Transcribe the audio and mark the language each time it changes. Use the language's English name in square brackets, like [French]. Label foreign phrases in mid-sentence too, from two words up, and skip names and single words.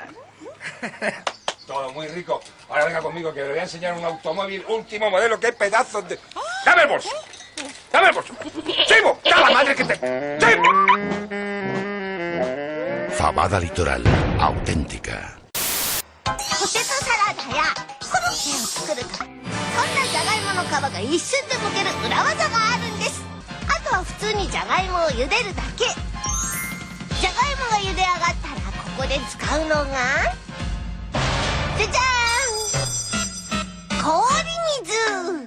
[Spanish] Todo muy rico. Ahora venga conmigo que le voy a enseñar un automóvil último modelo. ¡Qué pedazos de...! ¡Dame el bolso! ¡Dame el bolso! ¡Chivo! ¡Da la madre que te...! ¡Chivo! Fabada litoral, auténtica. [Japanese] ポテトサラダやコロッケを作るか、そんなじゃがいもの皮が一瞬で剥ける裏技があるんです。あとは普通にじゃがいもを茹でるだけ。じゃがいもが茹で上がったらここで使うのがじゃじゃーん、氷水。